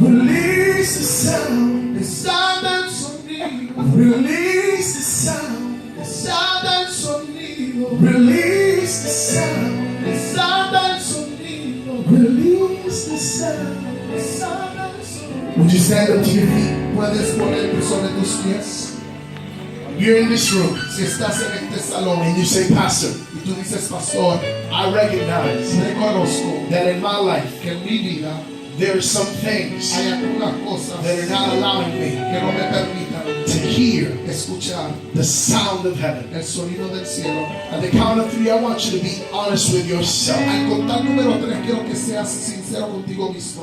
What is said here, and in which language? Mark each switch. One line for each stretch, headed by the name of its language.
English: Release the sound.
Spanish: Sound del sonido.
English: Release the sound.
Spanish: Sound del sonido.
English: Release the sound.
Spanish: Sound del sonido.
English: Release the sound.
Spanish: Sound del sonido.
English: Would you stand up to your feet?
Spanish: Puedes ponerte sobre tus pies.
English: You're in this room
Spanish: Si estás en este salón
English: and you say, Pastor,
Spanish: y tú dices, pastor,
English: I recognize
Spanish: reconozco
English: that in my life
Spanish: que en mi vida
English: there are some things
Spanish: hay algunas cosas
English: that are not allowing me
Spanish: que no me permitan
English: to hear
Spanish: escuchar
English: the sound of heaven.
Spanish: el sonido del cielo.
English: At the count of 3, I want you to be honest with yourself.
Spanish: Al contar número 3, quiero que seas sincero contigo mismo.